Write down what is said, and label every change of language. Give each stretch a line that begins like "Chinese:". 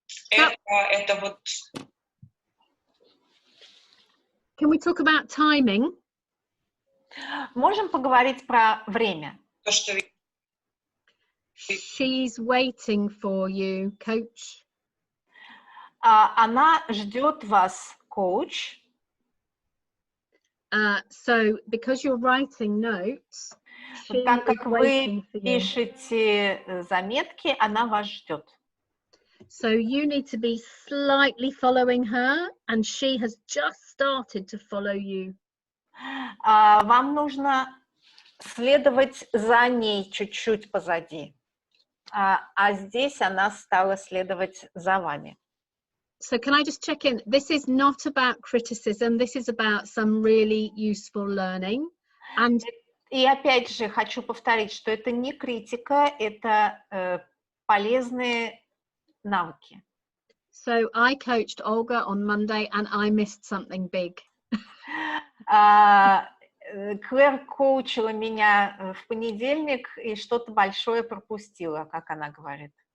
Russian: Это вот...
English: Can we talk about timing?
Russian: Можем поговорить про время? То, что...
English: She's waiting for you, coach.
Russian: Она ждет вас, коуч.
English: So, because you're writing notes,
Russian: так как вы пишете заметки, она вас ждет.
English: So you need to be slightly following her, and she has just started to follow you.
Russian: Вам нужно следовать за ней чуть-чуть позади, а здесь она стала следовать за вами.
English: So can I just check in? This is not about criticism. This is about some really useful learning. And
Russian: и опять же хочу повторить, что это не критика, это полезные навыки.
English: So I coached Olga on Monday, and I missed something big.
Russian: Клэр коучила меня в понедельник и что-то большое пропустила, как она говорит.